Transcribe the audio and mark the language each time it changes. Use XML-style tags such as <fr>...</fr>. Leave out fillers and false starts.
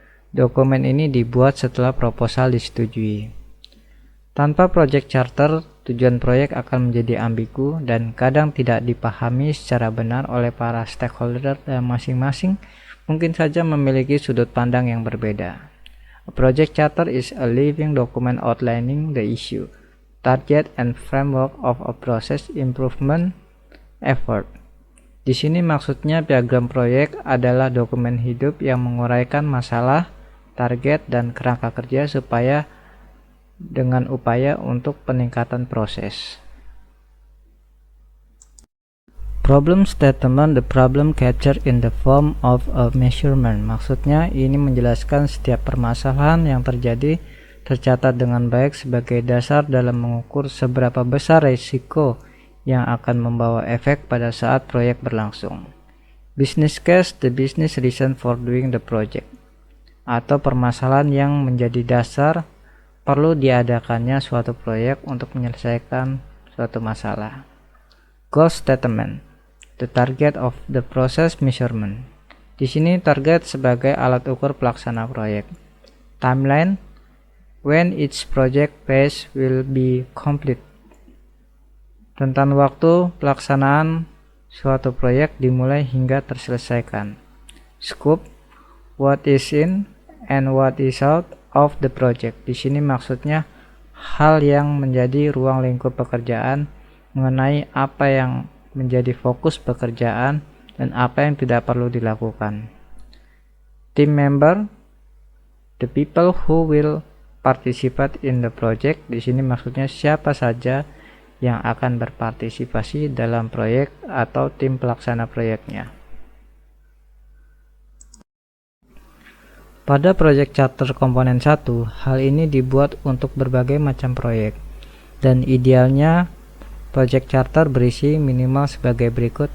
<id>Dokumen ini dibuat setelah proposal disetujui. Tanpa project charter, tujuan proyek akan menjadi ambigu dan kadang tidak dipahami secara benar oleh para stakeholder dan masing-masing mungkin saja memiliki sudut pandang yang berbeda.</id> <en>A project charter is a living document outlining the issue, target and framework of a process improvement effort.</en> <id>Di sini maksudnya piagam proyek adalah dokumen hidup yang menguraikan masalah, target, dan kerangka kerja supaya dengan upaya untuk peningkatan proses.</id> <en>Problem statement, the problem captured in the form of a measurement.</en> <id>Maksudnya ini menjelaskan setiap permasalahan yang terjadi tercatat dengan baik sebagai dasar dalam mengukur seberapa besar risiko yang akan membawa efek pada saat proyek berlangsung.</id> <en>Business case, the business reason for doing the project,</en> <id>atau permasalahan yang menjadi dasar perlu diadakannya suatu proyek untuk menyelesaikan suatu masalah.</id> <en>Goal statement, the target of the process measurement.</en> <id>Di sini target sebagai alat ukur pelaksana proyek.</id> <en>Timeline, when each project phase will be complete.</en> <id>Rentan waktu pelaksanaan suatu proyek dimulai hingga terselesaikan.</id> <en>Scope, what is in and what is out of the project.</en> <id>Di sini maksudnya hal yang menjadi ruang lingkup pekerjaan, mengenai apa yang menjadi fokus pekerjaan dan apa yang tidak perlu dilakukan.</id> <en>Team member, the people who will participate in the project.</en> <id>Di sini maksudnya siapa saja yang akan berpartisipasi dalam proyek atau tim pelaksana proyeknya. Pada proyek charter komponen 1, hal ini dibuat untuk berbagai macam proyek, dan idealnya proyek charter berisi minimal sebagai berikut.</id>